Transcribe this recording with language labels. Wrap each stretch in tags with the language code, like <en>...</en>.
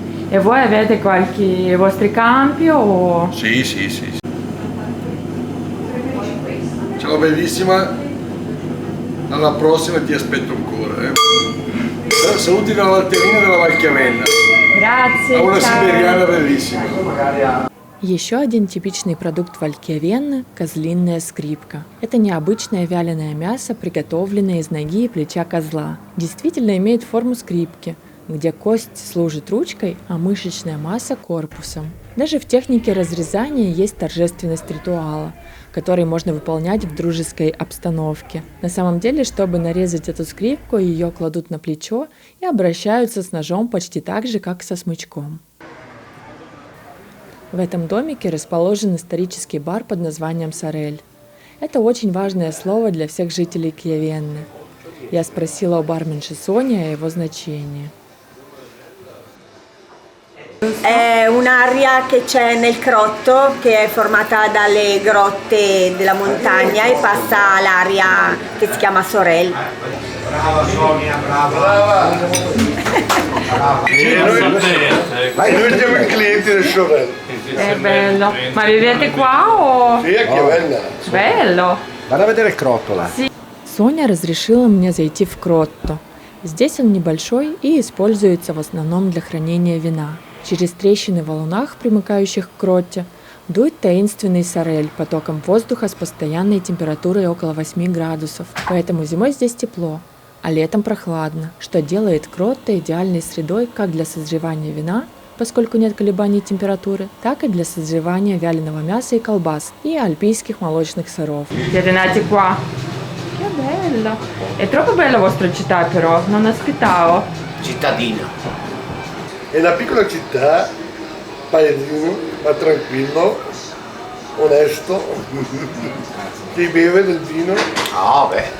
<it>E voi avete qualche vostri campi o... Sì. Ciao bellissima. Alla prossima, ti aspetto ancora. Saluti dalla Valtellina e dalla Valchiavenna. Grazie. A una ciao. siberiana bellissima.</it> <ru>Еще один типичный продукт Валкьявенны – козлиная скрипка. Это необычное вяленое мясо, приготовленное из ноги и плеча козла. Действительно имеет форму скрипки, где кость служит ручкой, а мышечная масса – корпусом. Даже в технике разрезания есть торжественность ритуала, который можно выполнять в дружеской обстановке. На самом деле, чтобы нарезать эту скрипку, ее кладут на плечо и обращаются с ножом почти так же, как со смычком. В этом домике расположен исторический бар под названием «Сорель». Это очень важное слово для всех жителей Chiavenны. Я спросила у барменши Сони о его значении.</ru> <it>È un'area che c'è nel crotto, che è formata dalle grotte della montagna e passa l'area che si chiama Sorel. Brava Sonia, brava! Noi siamo i clienti del Sorel. È bello. Ma vivete qua o? Sì, a Chiavenna. Bello. Vado a vedere il crotto là.</it> <ru>Соня разрешила мне зайти в кротто. Здесь он небольшой и используется в основном для хранения вина. Через трещины в валунах, примыкающих к кротте, дует таинственный сорель потоком воздуха с постоянной температурой около 8 градусов. Поэтому зимой здесь тепло, а летом прохладно, что делает кротто идеальной средой как для созревания вина, поскольку нет колебаний температуры, так и для созревания вяленого мяса и колбас и альпийских молочных сыров.</ru> <it>Siete nati qua? Che bello! È troppo bella la vostra città però, non aspettavo. Cittadina. È una piccola città, paesino, ma tranquillo, onesto, si beve del vino, Ah, beh,</it>